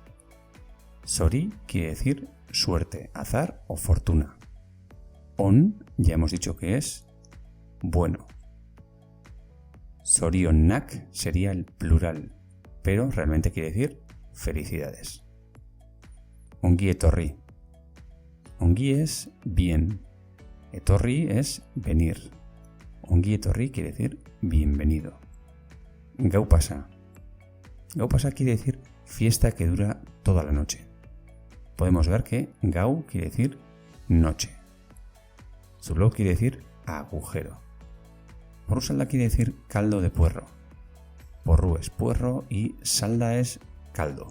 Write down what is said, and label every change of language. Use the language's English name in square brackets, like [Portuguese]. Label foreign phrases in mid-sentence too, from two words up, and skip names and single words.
[Spanish] Zori quiere decir suerte, azar o fortuna. On ya hemos dicho que es bueno. Zorionak sería el plural, pero realmente quiere decir felicidades. [Basque] Ongi etorri. Ongi [Spanish] es bien. Etorri es venir. [Basque] Ongi etorri [Spanish] quiere decir bienvenido. [Basque] Gau pasa. Gau pasa [Spanish] quiere decir fiesta que dura toda la noche. Podemos ver que gau quiere decir noche. Zulo quiere decir agujero. Porrusalda quiere decir caldo de puerro. Porru es puerro y salda es caldo.